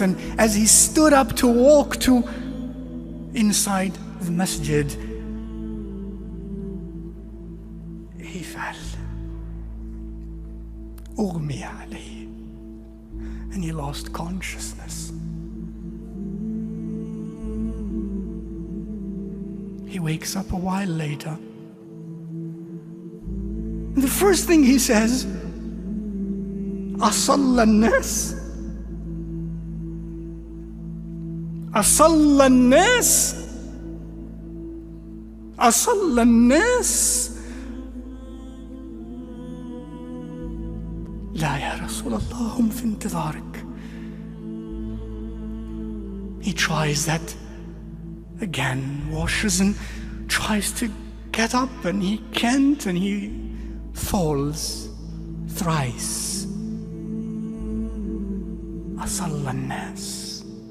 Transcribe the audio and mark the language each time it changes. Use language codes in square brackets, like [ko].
[en] And as he stood up to walk to inside the masjid, he fell. [ar] Umer alayhi. [en] And he lost consciousness. He wakes up a while later. The first thing he says, [ar] أصلى الناس أصلى الناس أصلى الناس. لا يا رسول الله هم في انتظارك. [en] He tries that again, washes and tries to get up, and he can't, and he falls thrice. [ar] أصلى الناس.